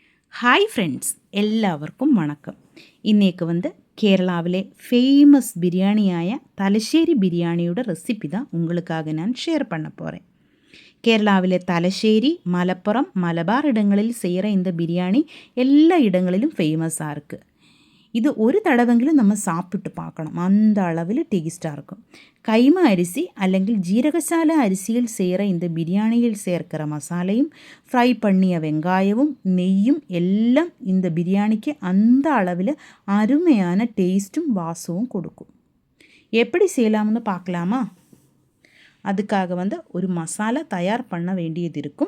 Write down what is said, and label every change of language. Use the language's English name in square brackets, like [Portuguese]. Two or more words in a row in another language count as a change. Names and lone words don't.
[Malayalam] ഹായ് ഫ്രണ്ട്സ്, എല്ലാവർക്കും വണക്കം. ഇന്നേക്ക് കേരളാവിലെ ഫേമസ് ബിരിയാണിയായ തലശ്ശേരി ബിരിയാണിയുടെ റെസിപ്പി [Tamil] தான் உங்களுக்காக நான் ஷேர் பண்ண போகிறேன். கேரளாவிலே தலശ്ശേരി, மலப்புறம், மலபார் இடங்களில் செய்கிற இந்த பிரியாணி எல்லா இடங்களிலும் ஃபேமஸாக இருக்குது. இது ஒரு தடவைங்களும் நம்ம சாப்பிட்டு பார்க்கணும், அந்த அளவில் டேஸ்ட்டாக இருக்கும். கைமா அரிசி [Malayalam] അല്ലെങ്കിൽ ജീരകശാല [Tamil] അരിசியில் செய்கிற இந்த பிரியாணியில் சேர்க்கிற மசாலையும் ஃப்ரை பண்ணிய வெங்காயமும் நெய்யும் எல்லாம் இந்த பிரியாணிக்கு அந்த அளவில் அருமையான டேஸ்ட்டும் வாசமும் கொடுக்கும். எப்படி செய்யலாம்னு பார்க்கலாமா? அதுக்காக ஒரு மசாலா தயார் பண்ண வேண்டியது இருக்கும்.